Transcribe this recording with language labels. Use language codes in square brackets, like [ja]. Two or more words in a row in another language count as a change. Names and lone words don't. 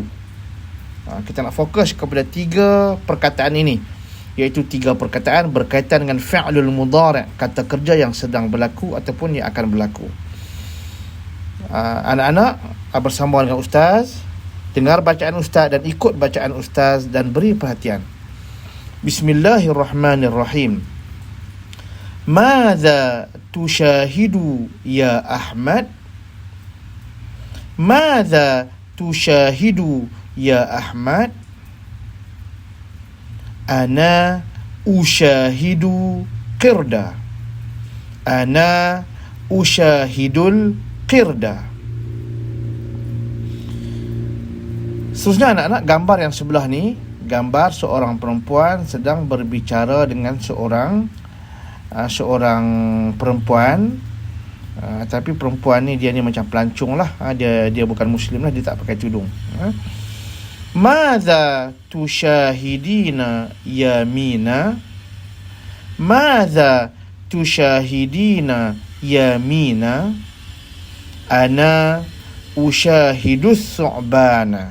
[ms] Kita nak fokus kepada 3 perkataan ini, iaitu 3 perkataan berkaitan dengan [ar] فعل المضارع', [ms] kata kerja yang sedang berlaku ataupun yang akan berlaku. Anak-anak bersama dengan ustaz, dengar bacaan ustaz dan ikut bacaan ustaz dan beri perhatian. [ar] بسم الله الرحمن الرحيم. ماذا تشاهد يا أحمد? ماذا تشاهد يا أحمد? أنا أشاهد قردا. أنا أشاهد القرد. [ms] Seterusnya anak-anak, gambar yang sebelah ni gambar seorang perempuan sedang berbicara dengan seorang perempuan, tapi perempuan ni dia ni macam pelancong lah, dia bukan muslim lah, dia tak pakai tudung. [ar] ماذا تشاهدين يا مينا? ماذا تشاهدين يا مينا? أنا أشاهد الثعبان.